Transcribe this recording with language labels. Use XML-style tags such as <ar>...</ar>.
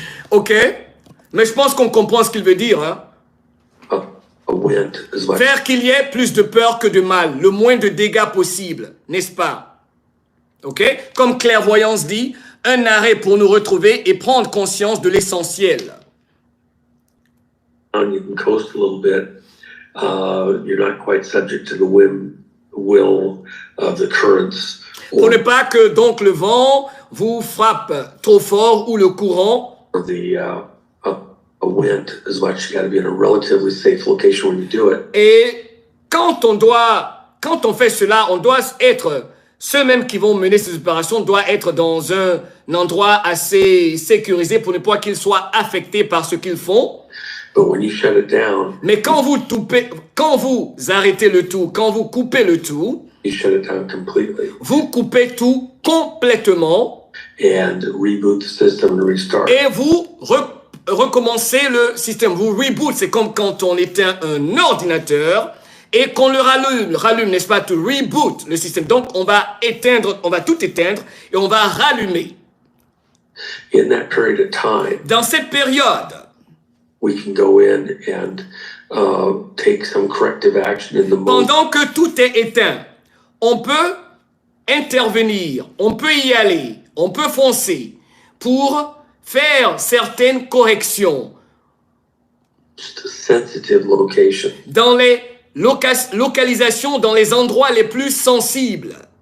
<fr>Ok? Mais je pense qu'on comprend ce qu'il veut dire. Hein?</fr> <en>A wind is much</en> <fr>Faire qu'il y ait plus de peur que de mal, le moins de dégâts possible, n'est-ce pas? Ok? Comme clairvoyance dit, un arrêt pour nous retrouver et prendre conscience de l'essentiel.</fr> <en>you can coast a little bit. You're not quite subject to the will of the currents.</en> <fr>Pour ne pas que donc le vent vous frappe trop fort ou le courant.</fr> <en>Or a wind as much. You got to be in a relatively safe location when you do it.</en> <fr>Et quand on fait cela, on doit être, ceux mêmes qui vont mener ces opérations doivent être dans un endroit assez sécurisé pour ne pas qu'ils soient affectés par ce qu'ils font.</fr> <en>But when you shut it down,</en> <fr>Mais quand vous arrêtez le tout, quand vous coupez le tout,</fr> <en>you shut it down completely</en> <fr>vous coupez tout complètement</fr> <en>and reboot the system and restart.</en> <fr>et vous recommencez le système. Vous reboot, c'est comme quand on éteint un ordinateur et qu'on le rallume, n'est-ce pas,</fr> <en>to reboot</en> <fr>le système. Donc on va tout éteindre et on va rallumer.</fr> <en>In that period of time,</en> <fr>Dans cette période,</fr> <en>we can go in and take some corrective action in the moment.</en> <fr>pendant que tout est éteint, on peut intervenir, on peut y aller, on peut foncer pour faire certaines corrections</fr> <en>Just a sensitive location.</en> <fr>dans les localisations, dans les endroits les plus sensibles</fr>